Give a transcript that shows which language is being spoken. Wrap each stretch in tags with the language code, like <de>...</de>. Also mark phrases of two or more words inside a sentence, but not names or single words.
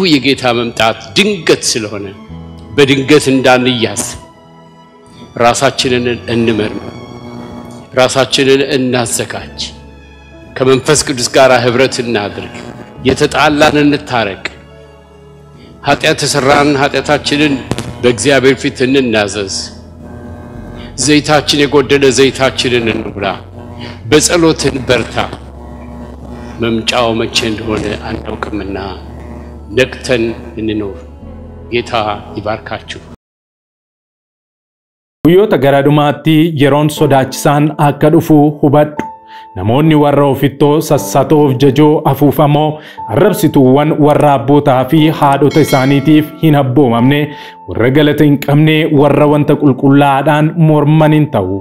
<am>የጌታ መምጣት ድንገት ስለሆነ በድንገት እንዳንያዝ ራሳችንን እንመርምር፣ ራሳችንን እናዘጋጅ፣ ከመንፈስ ቅዱስ ጋር ህብረት እናድርግ፣ የተጣላን እንታረቅ፣ ኃጢአት ተሰራን ኃጢአታችንን በእግዚአብሔር ፊት እንናዘዝ፣ ዘይታችን የጎደለ ዘይታችንን እንሙላ፣ በጸሎትን በርታ። መምጫው መቼ እንደሆነ አናውቅምና ነቅተን እንኖር። ጌታ ይባርካችሁ።</am> <om>Guyyoota gara dhumaatti yeroon sodaachisaan akka dhufu hubadhu. Namoonni warra ofittoo sassatoof jajoo afuufamoo arrabsituuwwan warra abbootaa fi haadhota isaaniitiif hin abboomamne warra galata hin qabne warra wanta qulqullaa'aadhaan morman hin ta'u.</om>